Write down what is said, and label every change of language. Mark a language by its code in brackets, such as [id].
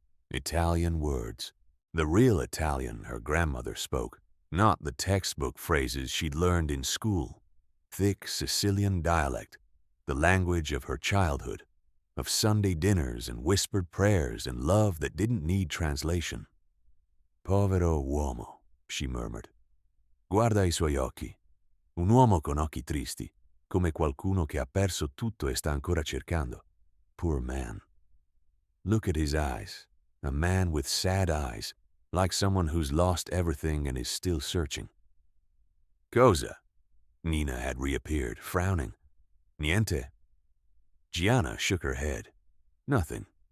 [en] Italian words, the real Italian her grandmother spoke, not the textbook phrases she'd learned in school, thick Sicilian dialect, the language of her childhood, of Sunday dinners and whispered prayers and love that didn't need translation. [it] Povero uomo, [en] she murmured. [it] Guarda I suoi occhi. Un uomo con occhi tristi, come qualcuno che ha perso tutto e sta ancora cercando. [en] Poor man. Look at his eyes, a man with sad eyes, like someone who's lost everything and is still searching. [it] Cosa? [en] Nina had reappeared, frowning. [it] Niente. [en] Gianna shook her head. Nothing.